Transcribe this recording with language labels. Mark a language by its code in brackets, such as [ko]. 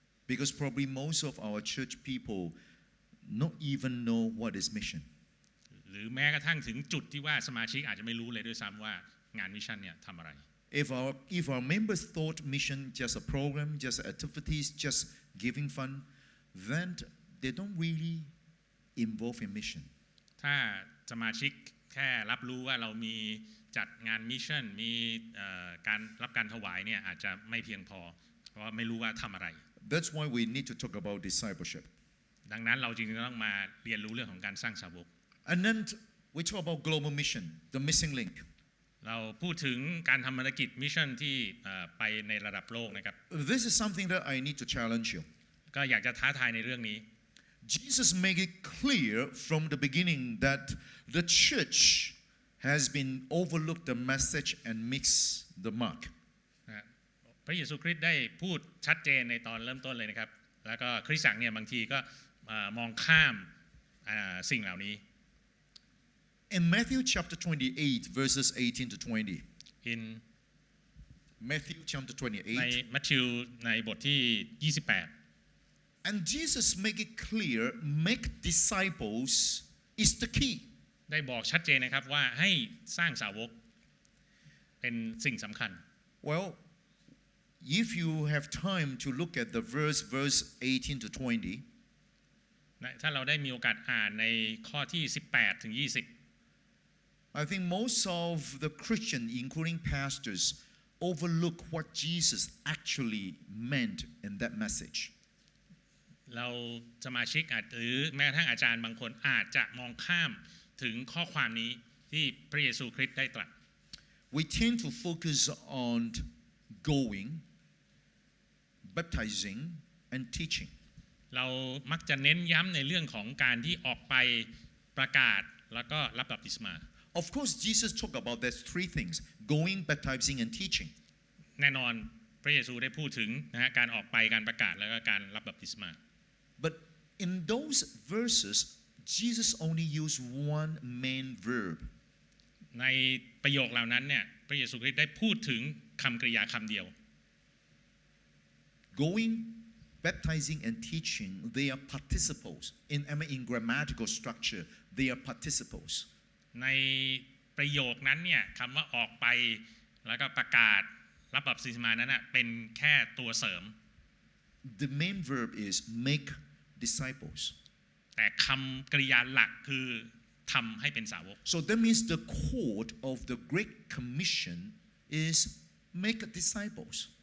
[en] Because probably most of our church people not even know what is mission. [th] หรือแม้กระทั่งถึงจุดที่ว่าสมาชิกอาจจะไม่รู้เลยด้วยซ้ำว่างานมิชชั่นเนี่ยทำอะไร [en] If our members thought mission just a program, just activities, just giving fund, then they don't really involve in mission. [th] ถ้าสมาชิกแค่รับรู้ว่าเรามีจัดงานมิชชั่นมีการรับการถวายเนี่ยอาจจะไม่เพียงพอเพราะไม่รู้ว่าทำอะไร [en] That's why we need to talk about discipleship. [th] ดังนั้นเราจึงต้องมาเรียนรู้เรื่องของการสร้างสาวก [en] And then we talk about global mission, the missing link. [th] เราพูดถึงการทำภารกิจมิชชั่นที่ไปในระดับโลกนะครับ [en] This is something that I need to challenge you. [th] ก็อยากจะท้าทายในเรื่องนี้ [en] Jesus made it clear from the beginning that the church has been overlooked the message and missed the mark. [th] พระเยซูคริสต์ได้พูดชัดเจนในตอนเริ่มต้นเลยนะครับแล้วก็คริสตจักรเนี่ยบางทีก็มองข้ามสิ่งเหล่านี้ [en] In Matthew chapter 28 verses 18 to 20. In Matthew chapter [th] ใน [en] 28. [th] มัทธิวในบทที่28 [en] And Jesus make it clear, make disciples is the key. [th] ได้บอกชัดเจนนะครับว่าให้สร้างสาวกเป็นสิ่งสำคัญ [en] Well, if you have time to look at the verse 18 to 20, [th] ถ้าเราได้มีโอกาสอ่านในข้อที่18ถึง20 [en] I think most of the Christians, including pastors, overlook what Jesus actually meant in that message. [th] เราสมาชิกหรือแม้กระทั่งอาจารย์บางคนอาจจะมองข้ามถึงข้อความนี้ที่พระเยซูคริสต์ได้ตรัส [en] We tend to focus on going, baptizing, and teaching. [th] เรามักจะเน้นย้ำในเรื่องของการที่ออกไปประกาศแล้วก็รับบัพติศมา [en] Of course, Jesus talked about those three things: going, baptizing, and teaching. [th] แน่นอนพระเยซูได้พูดถึงการออกไปการประกาศแล้วก็การรับบัพติศมา [en] But in those verses, Jesus only used one main verb. [th] ในประโยคเหล่านั้นเนี่ยพระเยซูคริสต์ได้พูดถึงคำกริยาคำเดียว [en] Going, baptizing, and teaching, they are participles. In grammatical structure, they are participles. [th] ในประโยคนั้นเนี่ยคำว่าออกไปแล้วก็ประกาศรับบัพติศมานั้นเป็นแค่ตัวเสริม [en] The main verb is make disciples. [th] แต่คำกริยาหลักคือทำให้เป็นสาวก [en] So that means the core of the Great Commission is make disciples.